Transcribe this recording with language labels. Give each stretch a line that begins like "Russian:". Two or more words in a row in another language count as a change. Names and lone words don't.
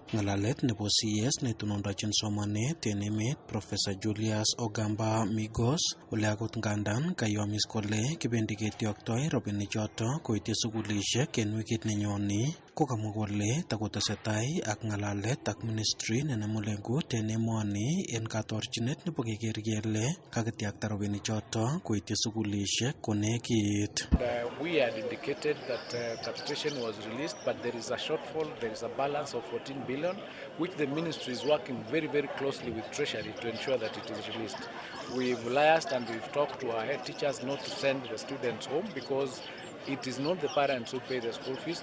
Kalenjin: Ng'alalet nebo CS netonondochin somanet en emet Professor Julius Ogamba Migos ole akot ngandan kayomis kole kibendi ketioktoi rabinik choto koityi sugulisiek en wikit nenyoni, ko kamwa kole takotesetai ak ng'alalet ak ministry nenemu lengut en emoni en katorchinet nebo keker kele kakitiakta rabinik choto koityi sugulisiek konekit.
English: We had indicated that capitation was released, but there is a shortfall. There is a balance of 14 billion, which the ministry is working very, very closely with Treasury to ensure that it is released. We've liaised and we've talked to our head teachers not to send the students home because it is not the parents who pay the school fees.